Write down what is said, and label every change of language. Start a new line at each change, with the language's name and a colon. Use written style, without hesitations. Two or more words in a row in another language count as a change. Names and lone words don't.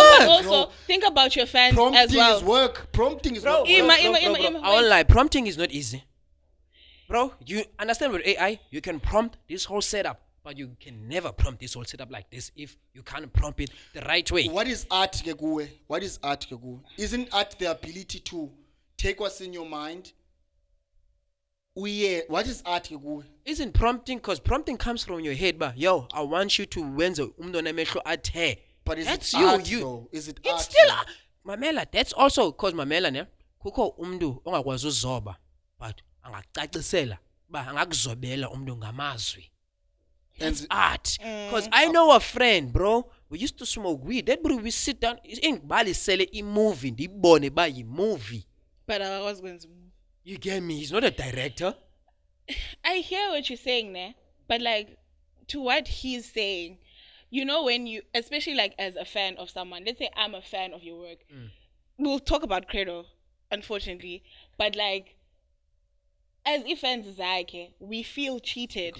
English: work. but also, No. think about your fans Prompting as well. is work. Prompting is Bro, not Ima, work. Ima, I won't lie, prompting is not easy. Bro, you understand with AI, you can prompt this whole setup, but you can never prompt this whole setup like this if you can't prompt it the right way. What is art
Xhosa: ke kuwe?
English: What is art
Xhosa: ke kuwe?
English: Isn't art the ability to take what's in your mind? What is art
Xhosa: ke kuwe?
English: Isn't prompting, because prompting comes from your head, but yo, I want you to
Xhosa: wenza umntwana amehlo athe.
English: But is That's it you, art you. though? Is it It's art? still though?
Xhosa: Mamela,
English: that's also because
Xhosa: Mamela ne kukho umntu ongakwazi uzoba but angacacisela ba angakuzobela umntu ngamazwi.
English: That's art. Because I know a friend, bro. We used to smoke weed. That bro, we sit down in Bali sell a movie.
Xhosa: Ndibone ba movie.
English: But I was going to. You get me? He's not a director. I hear what you're saying there, but like to what he's saying, you know, when you, especially like as a fan of someone, let's say I'm a fan of your work, we'll talk about Credo, unfortunately, but like as fans Zake, we feel cheated.